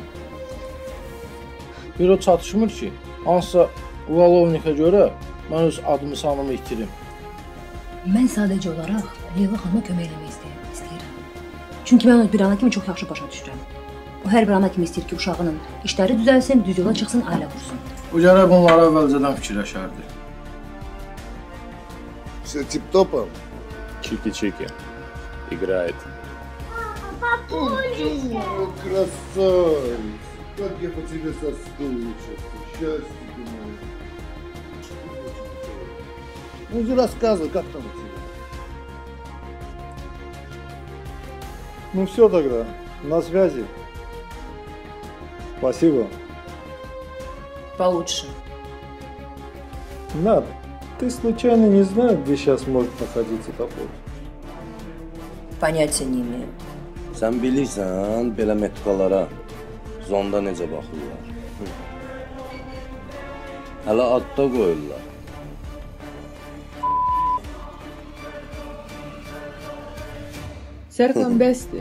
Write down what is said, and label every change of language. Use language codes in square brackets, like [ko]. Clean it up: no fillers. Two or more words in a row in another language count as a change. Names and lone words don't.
[az] Bir o çatışmır ki, hansısa Uvalovnikə görə mən öz adımı sanımı itirim. Mən sadəcə olaraq Leyla xanıma kömək eləmək istəyirəm. Çünki mən onu bir ana kimi çox yaxşı başa düşürəm. O hər bir ana kimi istəyir ki, uşağının işləri düzəlsin, düz yola çıxsın, ailə qursun. Bu gərək bunları əvvəlcədən fikirləşərdi. [ru] Все тип-топом? Чики-чики. Играет. Папулечка! Красавец! Как я по тебе соскучился. Счастье ты мое. Ну уже рассказывай, как там у тебя? Ну все тогда, на связи. Спасибо. Получше. Надо. Ты случайно не знаешь, где сейчас может находиться Топол? Понятия не имею. [az] Sən bilirsən, belə metkalara zonda necə baxırlar. Hələ adda qoyurlar. Sərxan bəsdir.